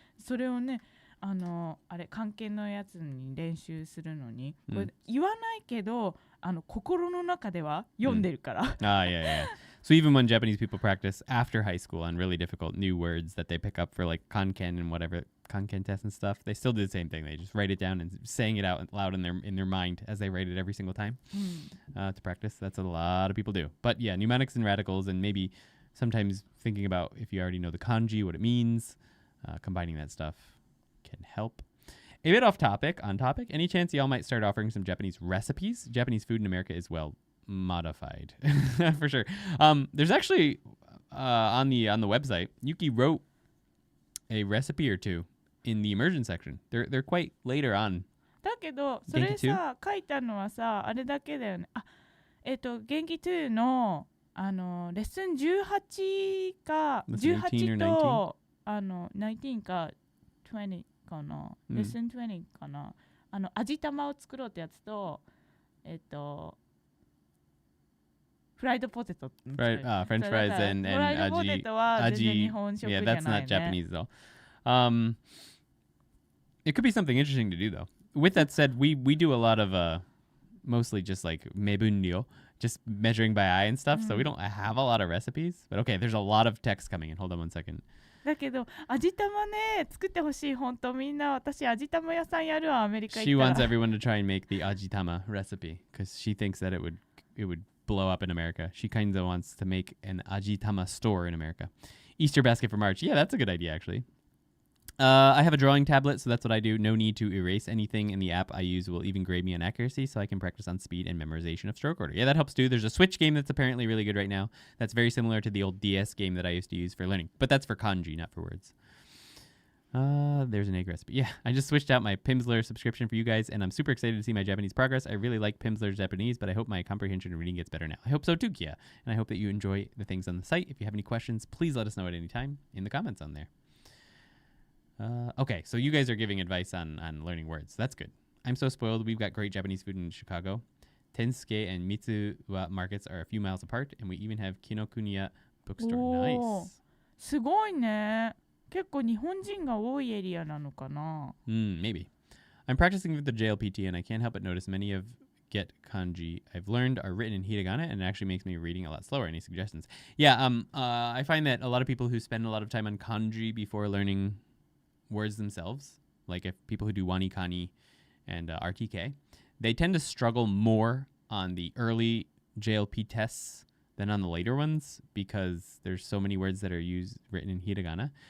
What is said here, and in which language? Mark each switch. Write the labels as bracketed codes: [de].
[ja] それをね、あれ関係のやつに練習するのに、これ言わないけど、心の中では読んでるから。 [en] Yeah. So even when Japanese people practice after high school on really difficult new words that they pick up for like kanken and whatever kanken tests and stuff, they still do the same thing. They just write it down and saying it out loud in their mind as they write it every single time to practice. That's a lot of people do. But yeah, mnemonics and radicals, and maybe sometimes thinking about if you already know the kanji, what it means, combining that stuff can help. A bit off topic, on topic. Any chance y'all might start offering some Japanese recipes? Japanese food in America is well modified for sure. There's actually on the website, Yuki wrote a recipe or two in the immersion section. They're quite later on. [ja] だけどそれさ書いたのはさあれだけだよね。元気2のレッスン18か18と19か20かな。レッスン20かな。味玉を作ろうってやつとフライドポテト。 [en] French fries and aji. Yeah, that's not Japanese though. It could be something interesting to do though. With that said, we do a lot of mostly just like mebunryo just measuring by eye and stuff. So we don't have a lot of recipes. But okay, there's a lot of text coming in. Hold on one second. [ja] だけど味玉ね作ってほしい本当みんな私味玉屋さんやるわアメリカ行 [en] She [ja] った [en] wants everyone to try and make the ajitama recipe because she thinks that it would blow up in America. She kind of wants to make an ajitama store in America. Easter basket for March. Yeah, that's a good idea actually. I have a drawing tablet, so that's what I do. No need to erase anything, and the app I use will even grade me on accuracy, so I can practice on speed and memorization of stroke order. Yeah, that helps too. There's a Switch game that's apparently really good right now. That's very similar to the old DS game that I used to use for learning, but that's for kanji, not for words. There's an egg recipe. Yeah, I just switched out my Pimsleur subscription for you guys, and I'm super excited to see my Japanese progress. I really like Pimsleur's Japanese, but I hope my comprehension and reading gets better now. I hope so too, Kia. And I hope that you enjoy the things on the site. If you have any questions, please let us know at any time in the comments on there. Okay, so you guys are giving advice on learning words. That's good. I'm so spoiled. We've got great Japanese food in Chicago. Tensuke and Mitsuwa markets are a few miles apart, and we even have Kinokuniya bookstore. Nice. [ja] すごいね結構日本人が多いエリアなのかな [en] Maybe. I'm practicing with the JLPT, and I can't help but notice many of get kanji I've learned are written in hiragana, and it actually makes me reading a lot slower. Any suggestions? Yeah, I find that a lot of people who spend a lot of time on kanji before learning words themselves, like if people who do wani kani and RTK, they tend to struggle more on the early JLP tests than on the later ones because there's so many words that are written in hiragana.